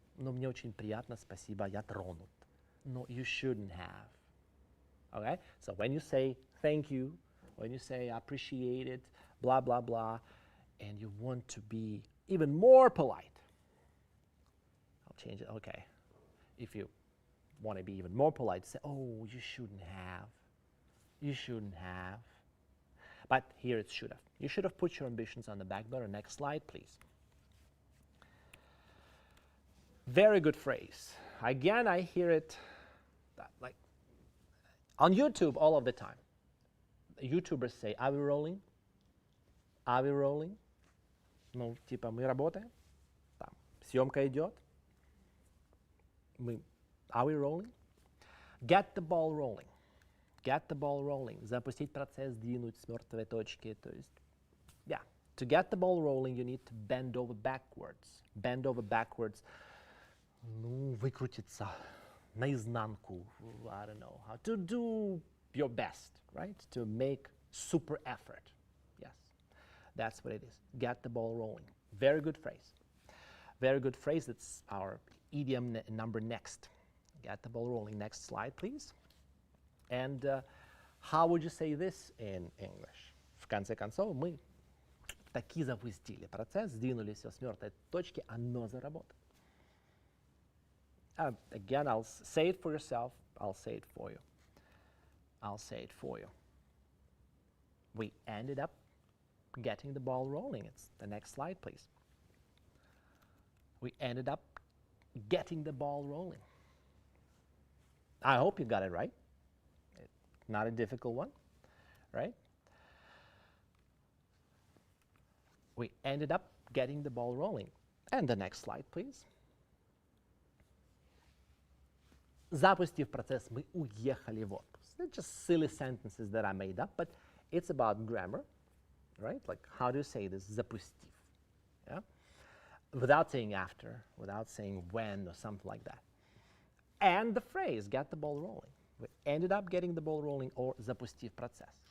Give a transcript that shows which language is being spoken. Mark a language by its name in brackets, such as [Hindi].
[Russian] Но мне очень приятно, спасибо, я тронут. [English] No, you shouldn't have. Okay? So when you say thank you, when you say I appreciate it, blah, blah, blah, and you want to be even more polite, change it. Okay. If you want to be even more polite, say, oh, you shouldn't have. You shouldn't have. But here it should have. You should have put your ambitions on the back burner. Next slide, please. Very good phrase. Again, I hear it like on YouTube all of the time. YouTubers say, are we rolling? Are we rolling? [Russian] Ну, типа, мы работаем. Там, съемка идет. [English] Are we rolling? Get the ball rolling. Get the ball rolling. [Russian] Запустить процесс, двинуть с мертвой точки. То есть, yeah. [English] To get the ball rolling, you need to bend over backwards. Bend over backwards. Ну, выкрутиться наизнанку. I don't know. How to do your best, right? To make super effort. Yes. That's what it is. Get the ball rolling. Very good phrase. Very good phrase. It's our idiom number next. Get the ball rolling. Next slide, please. And how would you say this in English? [Russian] В конце концов, мы таки запустили процесс, сдвинули все с мертвой точки, оно заработало. [English] Again, I'll say it for yourself. I'll say it for you. I'll say it for you. We ended up getting the ball rolling. It's the next slide, please. We ended up getting the ball rolling. I hope you got it right. Not a difficult one, right? We ended up getting the ball rolling. And the next slide, please. [Russian] Запустив процесс, мы уехали в отпуск. [English] They're just silly sentences that I made up, but it's about grammar, right? Like, how do you say this? [Russian] Запустив, [English] yeah? Without saying after, without saying when or something like that. And the phrase, get the ball rolling. We ended up getting the ball rolling, or [Russian] запустив процесс.